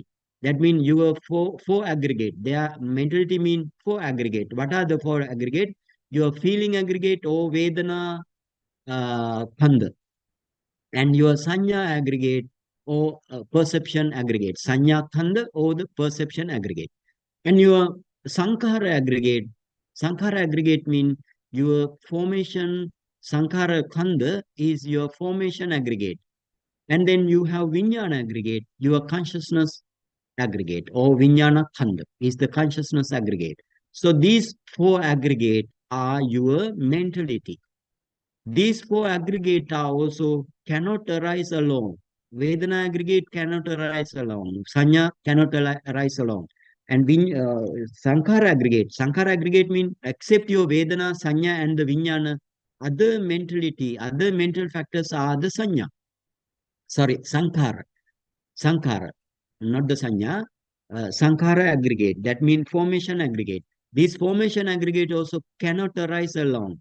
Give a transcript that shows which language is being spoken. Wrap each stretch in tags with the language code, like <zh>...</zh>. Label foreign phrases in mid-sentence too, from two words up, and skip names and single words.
<en>That means you have four aggregate. Their mentality mean 4 aggregate. What are the 4 aggregate? Your feeling aggregate or</en> <pi>Vedana Khanda,</pi> <en>and your Sanya aggregate or perception aggregate.</en> <pi>Sanya Khanda</pi> <en>or the perception aggregate. And your Sankara aggregate. Sankara aggregate mean your formation.</en> <pi>Sankara Khanda</pi> <en>is your formation aggregate. And then you have Vijnana aggregate, your consciousness aggregate, or</en> <pi>Vijnana Khanda</pi> <en>is the consciousness aggregate. So these 4 aggregate are your mentality. These 4 aggregate are also cannot arise alone. Vedana aggregate cannot arise alone. Sanya cannot arise alone. And Sankara aggregate. Sankara aggregate means except your</en> <pi>Vedana, Sanya,</pi> <en>and the Vijnana, other mentality, other mental factors are the Sanya. Sorry,</en> <pi>Sankara. Sankara,</pi> <en>not the Sanya. Sankhara aggregate, that means formation aggregate. This formation aggregate also cannot arise alone.</en>